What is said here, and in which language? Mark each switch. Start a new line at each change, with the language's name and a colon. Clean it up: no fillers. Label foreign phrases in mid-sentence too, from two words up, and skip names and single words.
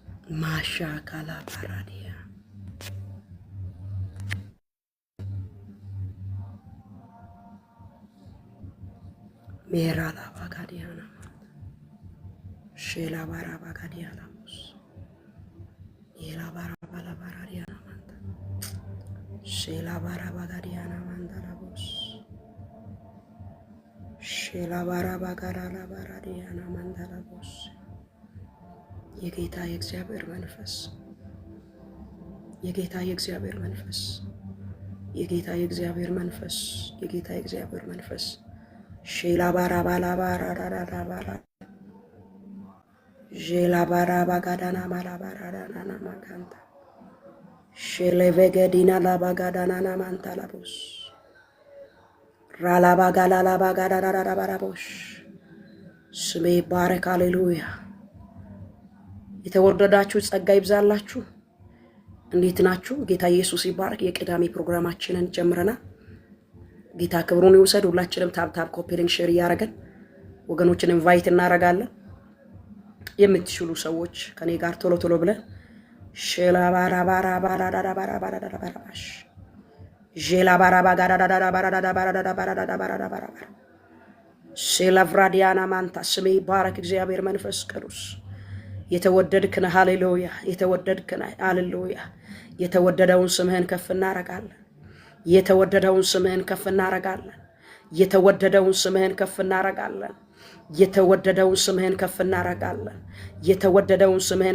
Amharic: Masha kala paradia. Mera la bagadiana. Shela bara bagadiana. Ela bara bala baradiana manta. Shela bara bagadiana manta la bos. Shela bara bagadala baradiana manta la bos. የጌታ የእግዚአብሔር መንፈስ የጌታ የእግዚአብሔር መንፈስ የጌታ የእግዚአብሔር መንፈስ የጌታ የእግዚአብሔር መንፈስ ሼላ ባራ ባላ ባራ ዳዳ ባራ ሼላ ባራ ባጋዳና ማላ ባራ ዳና ማጋንታ ሼለ ቬገዲና ላ ባጋዳና ና ማንታ ላቦስ ራላ ባጋላ ላ ባጋዳና ዳዳ ባራቦሽ ስሜ ባረክ ሃሌሉያ። የተወደዳችሁ ጸጋ ይብዛላችሁ። እንዴት ናችሁ? ጌታ ኢየሱስ ይባረክ። የቅዳሜ ፕሮግራማችንን ጀምረናል። ጌታ ክብሩን ይውሰድ። ሁላችንም
English: tab copy link share
Amharic: ያረጋል ወገኖችን ኢንቫይት እናረጋለን። የምትችሉ ሰዎች ከኔ ጋር ቶሎ ቶሎ ብለን ሼላ ባራ ባራ ባራ ዳዳ ባራ ባራ ዳዳ ባራሽ ሼላ ባራ ባጋዳ ዳዳ ባራ ዳዳ ባራ ዳዳ ባራ ዳዳ ባራ ዳዳ ባራ ሼላ ፍራዲያና ማንታ ስሜ ይባረክ። እግዚአብሔር መንፈስ ቅዱስ የተወደድክ ነህ። ሃሌሉያ። የተወደድክ ነህ። ሃሌሉያ። የተወደደውን ስምህን ከፍ እናረጋለን። የተወደደውን ስምህን ከፍ እናረጋለን። የተወደደውን ስምህን ከፍ እናረጋለን። የተወደደውን ስምህን ከፍ እናረጋለን። የተወደደውን ስምህን